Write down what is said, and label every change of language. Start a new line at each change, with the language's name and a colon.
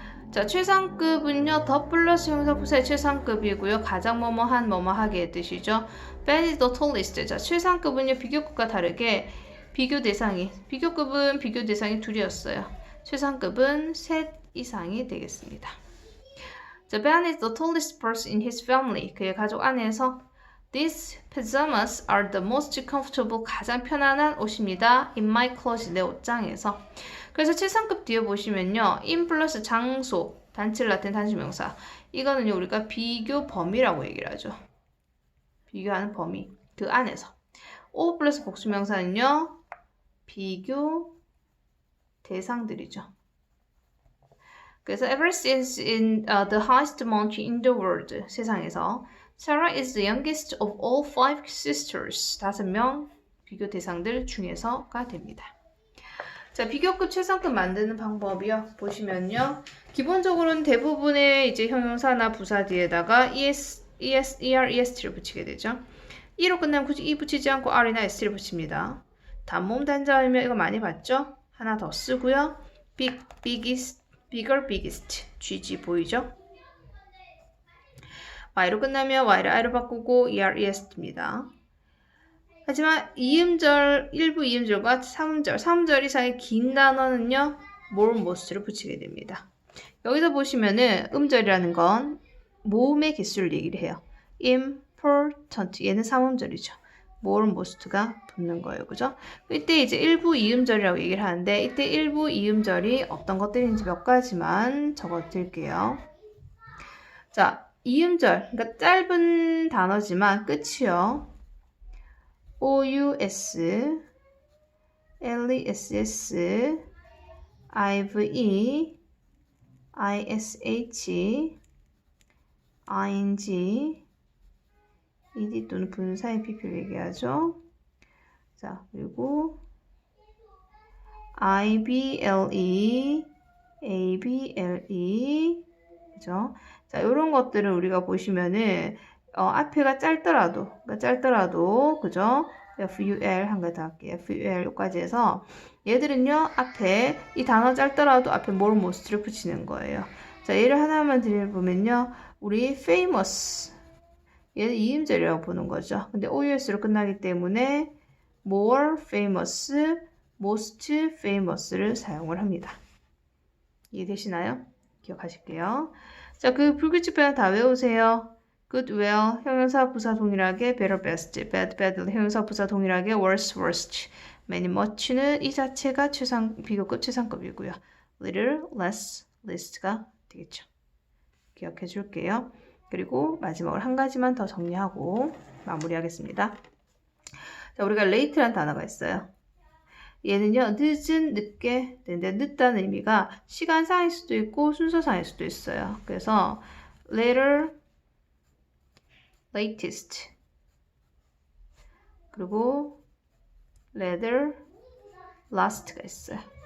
Korean: 자, 최상급은요, 더 플러스 형용사 부사의 최상급이고요. 가장 뭐뭐한 뭐뭐하게의 뜻이죠.
English: Ben is the tallest.
Korean: 자, 최상급은요, 비교급과 다르게 비교급은 비교 대상이 둘이었어요. 최상급은 셋 이상이 되겠습니다.
English: The Ben is the tallest person in his family.
Korean: 그의 가족 안에서
English: These pajamas are the most comfortable.
Korean: 가장 편안한 옷입니다.
English: In my closet.
Korean: 내 옷장에서. 그래서 최상급 뒤에 보시면요. in 플러스 장소, 단체를 나타낸 단수명사. 이거는요, 우리가 비교 범위라고 얘기를 하죠. 비교하는 범위. 그 안에서. O 플러스 복수명사는요. 비교 대상들이죠. 그래서
English: Everest is in the highest mountain in the world.
Korean: 세상에서.
English: Sarah is the youngest of all 5 sisters.
Korean: 5명 비교 대상들 중에서가 됩니다. 자, 비교급 최상급 만드는 방법이요. 보시면요. 기본적으로는 대부분의 이제 형용사나 부사 뒤에다가 EST를 붙이게 되죠. E로 끝나면 굳이 E 붙이지 않고 R이나 S를 붙입니다. 단모음 단자이면 이거 많이 봤죠? 하나 더 쓰고요.
English: biggest, bigger, biggest.
Korean: GG 보이죠? Y로 끝나면 Y를 I로 바꾸고 ERES입니다. 하지만 일부 이음절과 3음절 이상의 긴 단어는요, more, most를 붙이게 됩니다. 여기서 보시면은 음절이라는 건 모음의 개수를 얘기를 해요. important, 얘는 3음절이죠. more, most가 붙는 거예요. 그죠? 이때 이제 일부 이음절이라고 얘기를 하는데, 이때 일부 이음절이 어떤 것들인지 몇 가지만 적어 드릴게요. 자, 이음절, 그러니까 짧은 단어지만 끝이요. OUS, LESS, IVE, ISH, ING, ED 또는 분사의 PP를 얘기하죠. 자, 그리고 IBLE, ABLE, 그죠? 자, 이런 것들은 우리가 보시면은 앞에가 짧더라도, 그죠? FUL 한 개 더 할게요. FUL까지 해서 얘들은요, 앞에 이 단어 짧더라도 앞에 more, most를 붙이는 거예요. 자, 예를 하나만 드려보면요, 우리 famous, 얘는 이음절이라고 보는 거죠. 근데 OUS로 끝나기 때문에 more famous, most famous를 사용을 합니다. 이해되시나요? 기억하실게요. 자, 그 불규칙 변화 다 외우세요. good, well, 형용사, 부사 동일하게 better, best, bad, badly, 형용사, 부사 동일하게 worse, worst, many, much는 이 자체가 비교급 최상급이고요. little, less, least가 되겠죠. 기억해 줄게요. 그리고 마지막으로 한 가지만 더 정리하고 마무리하겠습니다. 자, 우리가 late라는 단어가 있어요. 얘는요, 늦은, 늦게, 근데 늦다는 의미가 시간상일 수도 있고 순서상일 수도 있어요. 그래서 later, latest, 그리고 later, last가 있어요.